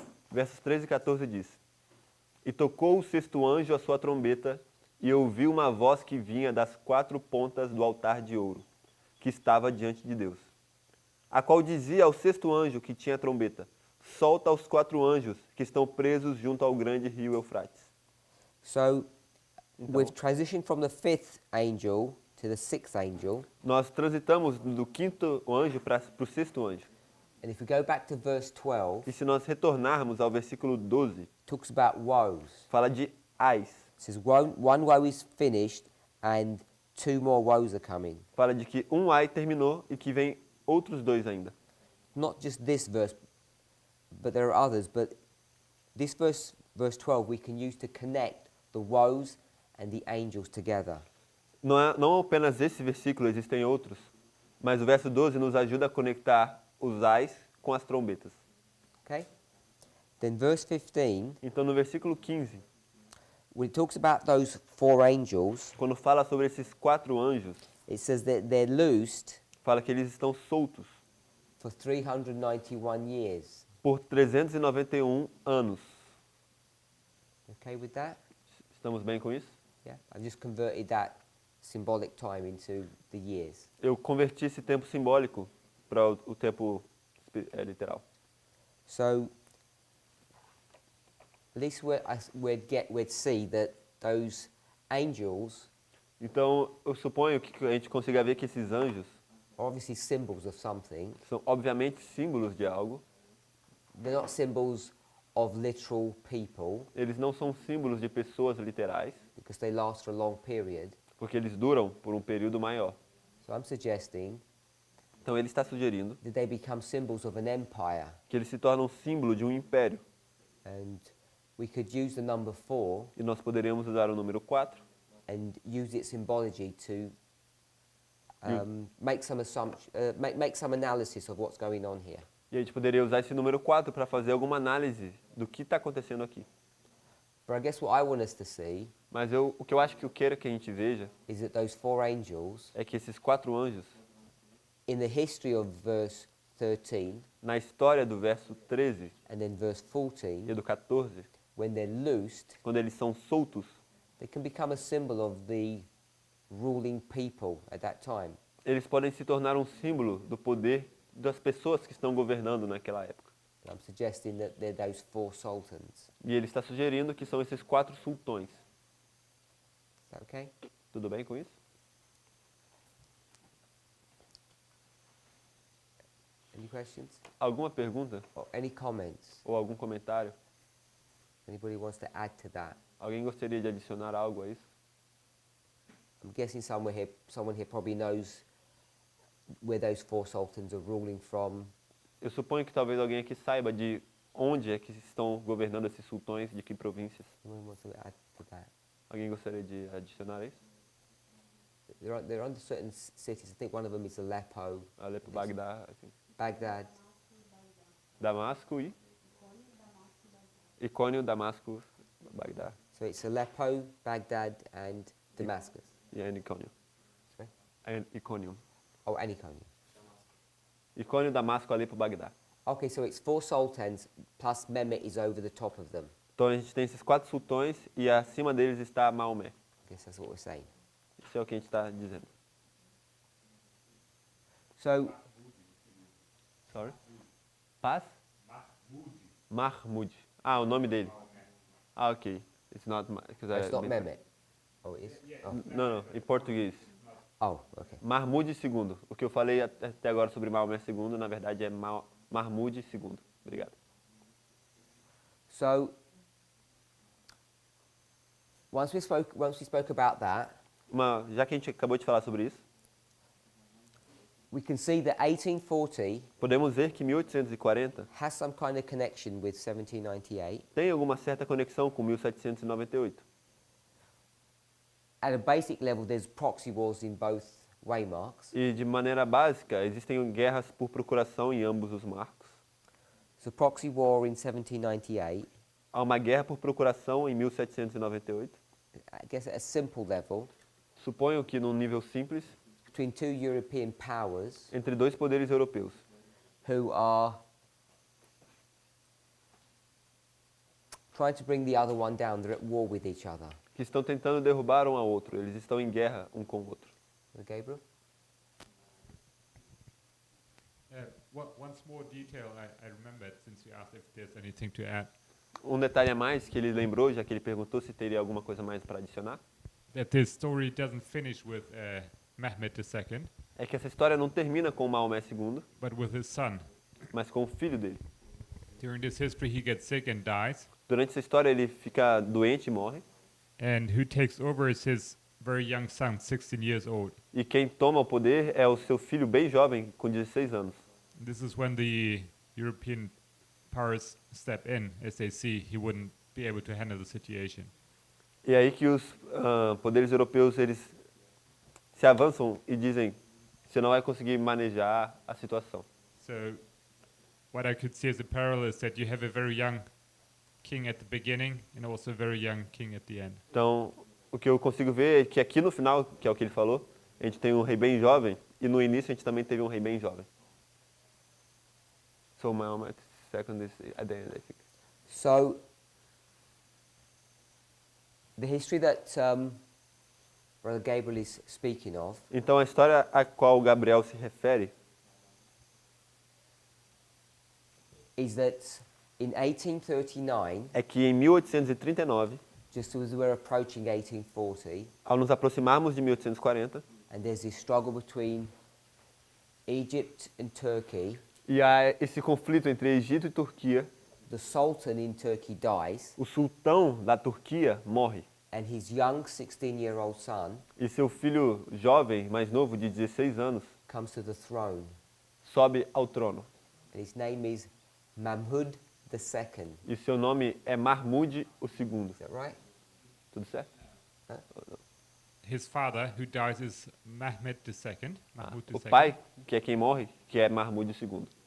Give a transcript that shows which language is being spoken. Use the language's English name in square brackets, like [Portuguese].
[Portuguese] Versos 13 e 14 diz: E tocou o sexto anjo a sua trombeta, e ouvi uma voz que vinha das 4 pontas do altar de ouro, que estava diante de Deus, a qual dizia ao sexto anjo que tinha a trombeta: Solta os 4 anjos que estão presos junto ao grande rio Eufrates. [English] So [Portuguese] Então, [English] we've transitioned from the 5th angel to the sixth angel. [Portuguese] nós transitamos do quinto anjo para o sexto anjo. [English] And if we go back to verse 12, [Portuguese] E se nós retornarmos ao versículo 12, [English] it talks about woes. [Portuguese] fala de ais. [English] It says one woe is finished and two more woes are coming. [Portuguese] Fala de que um ai terminou e que vem outros dois ainda. [English] Not just this verse, but there are others. But this verse 12, we can use to connect the woes and the angels together. [Portuguese] Não apenas esse versículo, existem outros, mas o verso 12 nos ajuda a conectar os ais com as trombetas. [English] Okay? Then verse 15, [Portuguese] Então no versículo 15, [English] when it talks about those four angels, [Portuguese] quando fala sobre esses quatro anjos, [English] it says that they're loosed [Portuguese] fala que eles estão soltos [English] for 391 years. [Portuguese] por 391 anos. [English] Okay with that? [Portuguese] Estamos bem com isso? [English] Yeah? I've just converted that symbolic time into the years. [Portuguese] Eu converti esse tempo simbólico para o tempo literal. [English] So, at least we'd see that those angels [Portuguese] Então, eu suponho que a gente consiga ver que esses anjos [English] are obviously symbols of something. [Portuguese] são, obviamente, símbolos de algo. [English] They're not symbols of literal people [Portuguese] Eles não são símbolos de pessoas literais, [English] because they last for a long period. [Portuguese] porque eles duram por um período maior. [English] So I'm suggesting [Portuguese] Então, ele está sugerindo [English] that they become symbols of an empire. [Portuguese] que eles se tornam símbolo de um império. [English] And we could use the number 4 [Portuguese] E nós poderíamos usar o número 4 [English] and use its symbology to make some analysis of what's going on here. [Portuguese] e a gente poderia usar esse número 4 para fazer alguma análise do que está acontecendo aqui. [English] But I guess what I want us to see [Portuguese] Mas o que eu acho que eu quero que a gente veja [English] is that those four angels, [Portuguese] é que esses quatro anjos, [English] in the history of verse 13 [Portuguese] na história do verso 13 [English] and then verse 14, [Portuguese] e do 14, [English] when they're loosed, [Portuguese] quando eles são soltos, [English] they can become a symbol of the ruling people at that time. [Portuguese] eles podem se tornar um símbolo do poder das pessoas que estão governando naquela época. [English] I'm suggesting that they're those four sultans. [Portuguese] E ele está sugerindo que são esses quatro sultões. [English] Is that okay? [Portuguese] Tudo bem com isso? [English] Any questions? [Portuguese] Alguma pergunta [English] Or any comments? [Portuguese] ou algum comentário? [English] Anybody wants to add to that? [Portuguese] Alguém gostaria de adicionar algo a isso? [English] I'm guessing someone here probably knows where those four sultans are ruling from. [Portuguese] Eu suponho que talvez alguém aqui saiba de onde é que estão governando esses sultões, de que províncias. [English] Anyone wants to add to that? [Portuguese] Alguém gostaria de adicionar isso? [English] They're under certain cities. I think one of them is Aleppo, [Portuguese] Alepo, Bagdá, assim. [English] Baghdad. [Portuguese] Damasco e? Icônio, Damasco, Bagdá. [English] So it's Aleppo, Baghdad, and Damascus. [Portuguese] E Icônio. [English] Sorry? [Portuguese] Icônio. [English] Oh, and Iconium. [Portuguese] Icônio, Damasco, Alepo, Bagdá. [English] Okay, so it's four sultans plus Mehmet is over the top of them. [Portuguese] Então a gente tem esses quatro sultões e acima deles está Maomé. [English] I guess that's what we're saying. [Portuguese] Isso é o que a gente está dizendo. [English] So, Sorry? [Portuguese] Paz? Mahmud. Ah, o nome dele. Ah, ok. [English] It's not, it's not Mehmet. Oh, it is? Oh, [Portuguese] Não, em português. [English] oh okay. Mahmud II. [Portuguese] O que eu falei até agora sobre Maomé II, na verdade é Mahmud II. Obrigado. [English] So, once we spoke about that, [Portuguese] Já que a gente acabou de falar sobre isso, [English] we can see that 1840 [Portuguese] podemos ver que 1840 [English] has some kind of connection with 1798. [Portuguese] tem alguma certa conexão com 1798. [English] At a basic level, there's proxy wars in both waymarks. [Portuguese] E de maneira básica, existem guerras por procuração em ambos os marcos. [English] So, proxy war in 1798, [Portuguese] Há uma guerra por procuração em 1798. [English] I guess at a simple level, [Portuguese] Suponho que num nível simples, [English] between two European powers [Portuguese] entre dois poderes europeus, [English] who are trying to bring the other one down. They're at war with each other. [Portuguese] que estão tentando derrubar um ao outro. Eles estão em guerra um com o outro. [English] Gabriel? One small detail I remembered since you asked if there's anything to add. [Portuguese] Um detalhe a mais que ele lembrou, já que ele perguntou se teria alguma coisa mais para adicionar, [English] That this story doesn't finish with Mehmed II, [Portuguese] é que essa história não termina com Maomé II, [English] but with his son. [Portuguese] mas com o filho dele. [English] During this history, he gets sick and dies, [Portuguese] Durante essa história ele fica doente e morre, [English] and who takes over is his very young son, 16 years old. [Portuguese] e quem toma o poder é o seu filho bem jovem, com 16 anos. [English] This is when the European powers step in, as they see he wouldn't be able to handle the situation. [Portuguese] E é aí que os poderes europeus eles se avançam e dizem: você não vai conseguir manejar a situação. [English] So what I could see as a parallel is that you have a very young king at the beginning and also a very young king at the end. [Portuguese] Então, o que eu consigo ver é que aqui no final, que é o que ele falou, a gente tem um rei bem jovem e no início a gente também teve um rei bem jovem. [English] So Muhammad second is at the end, I think. So, the history that Brother Gabriel is speaking of [Portuguese] Então, a história a qual Gabriel se refere [English] is that in 1839, [Portuguese] é que em 1839, [English] just as we're approaching 1840, [Portuguese] ao nos aproximarmos de 1840, [English] and there's this struggle between Egypt and Turkey, [Portuguese] e há esse conflito entre Egito e Turquia, [English] the Sultan in Turkey dies, [Portuguese] o sultão da Turquia morre [English] and his young 16-year-old son [Portuguese] e seu filho jovem, mais novo, de 16 anos, [English] comes to the throne, [Portuguese] sobe ao trono. [English] and his name is Mahmud II. [Portuguese] E seu nome é Mahmud II. [English] Is that right? [Portuguese] Tudo certo? [English] His father, who dies, is Mehmed II, Mahmud [Portuguese] O II, pai, que é quem morre, que é Mahmud II.